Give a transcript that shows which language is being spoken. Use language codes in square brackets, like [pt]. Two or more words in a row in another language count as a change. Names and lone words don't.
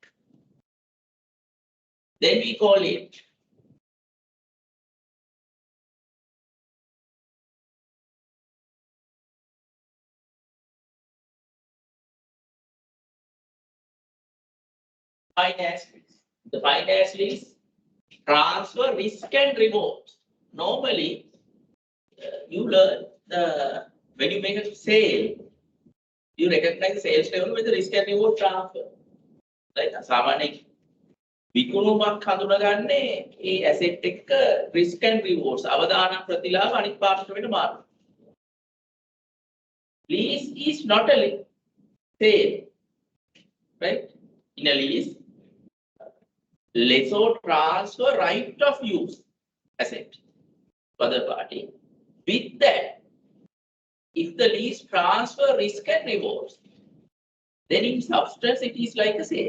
[en] Then we call it finance lease. The finance lease transfer risk and reward. Normally, you learn when you make a sale, you recognize the sales level with the risk and reward transfer. Right? [si] සාමාන්‍ය විකුණුමක් හඳුනගන්නේ ඒ asset එක [en] risk and rewards [si] අවදානම් ප්‍රතිලාභ අනිත් පාර්ශ්වයට මාරුයි. [en] Lease is not a sale, right? In a lease, lessor transfer right of use. asset for the party. With that, if the lease transfer risk and rewards, then in substance it is like a sale.